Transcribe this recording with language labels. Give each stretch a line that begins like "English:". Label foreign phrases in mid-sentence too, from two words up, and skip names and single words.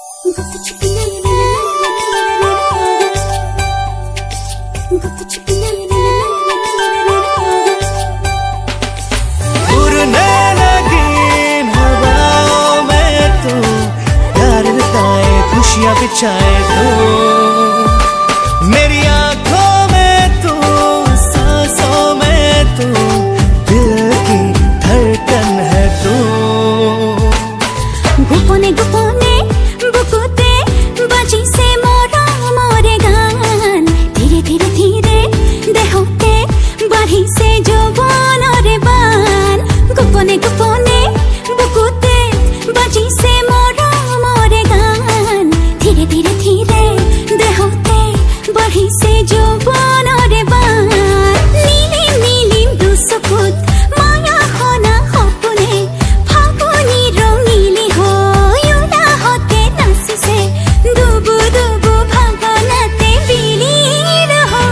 Hindi: उड़ने लगी हवाओं में तू, प्यार लुटाए खुशियाँ बिछाए तू, मेरी आँखों में तू, सांसों में तू, दिल की धड़कन है तू।
Assamese: গোপনে গোপনে বুকুতে বাজিছে মোৰা মোৰে গান, ধীৰে ধীৰে ধীৰে দেহতে বাঢ়িছে যৌবনরে বান। গোপনে গোপনে বুকুতে বাজিছে মোরা মোরে গান, ধীরে ধীরে ধীরে দেহতে বাঢ়িছে যৌবনরে বান। নীলিম নীলিম দুচকুত মায়া হনা সপোনে ফাগুনী ৰঙিলী হৈ উলাহতে নাচিছে, দুবু দুবু ভাৱনাতে বিলীন হৈ।